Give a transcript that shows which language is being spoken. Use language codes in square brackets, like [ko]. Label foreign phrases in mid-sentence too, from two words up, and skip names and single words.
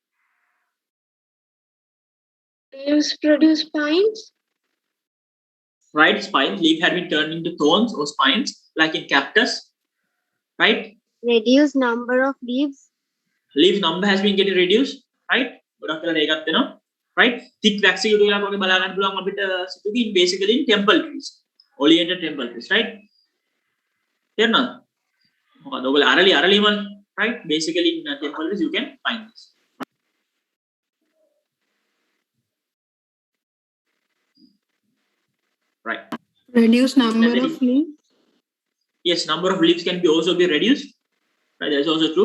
[en] Leaves produce spines. Right, spines, leaf had been turned into thorns or spines, like in cactus, right? Reduce number of leaves. Leaf number has been getting reduced, right? [si] ගොඩක් වෙලා ඒකත් වෙනවා, [en] right? Thick waxy [si] උඩ ගාලා වගේ බලා ගන්න පුළුවන් අපිට සිතුවි [en] basically in temple trees, oleander temple trees, right? [si] තේරෙනවද? මොකද ඔයගොල්ලෝ අරලි වල, [en] right? Basically in temple trees you can find this. Right. Reduce number of leaves. Yes, number of leaves can be also be reduced. Right, that's also true.